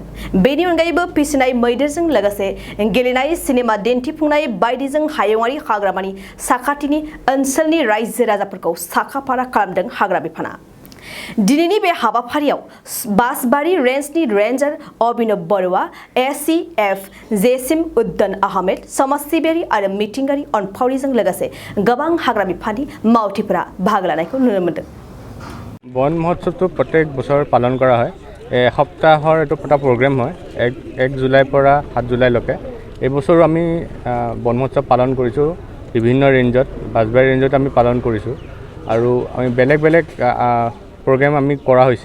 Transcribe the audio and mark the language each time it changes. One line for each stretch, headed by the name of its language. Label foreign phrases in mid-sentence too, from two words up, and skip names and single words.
Bodo: बेनि अनगायैबो फिसिनाय मैदेरजों लोगोसे गेलेनाय सिनेमा दिन्थिफुंनाय बायदिजों हायुङारि हाग्रामानि साखाथिनि ओनसोलनि रायजो राजाफोरखौ साखाफारा खालामदों हाग्रा बिफाना। दिनैनि बे हाबाफारियाव बासबारि रेन्जनि रेन्जार अभिनव बरुवा, एसिएफ जेसिम उद्दीन आहमेद, समाज सिबियारि आरो मिथिंगायारि अनफावरिजों लोगोसे गोबां हाग्रा बिफाननि मावथिफोरा बाहागो लानायखौ नुनो मोनदों।
Assamese: বন মহোৎসৱটো প্ৰত্যেক বছৰ পালন কৰা হয়। এসপ্তাহৰ এইটো এটা প্ৰগ্ৰেম হয় 1 জুলাইৰ পৰা 7 জুলাইলৈকে। এই বছৰো আমি বন মহোৎসৱ পালন কৰিছোঁ বিভিন্ন ৰেঞ্জত। বাসবাৰী ৰেঞ্জত আমি পালন কৰিছোঁ আৰু আমি বেলেগ প্ৰগ্ৰেম আমি কৰা হৈছে।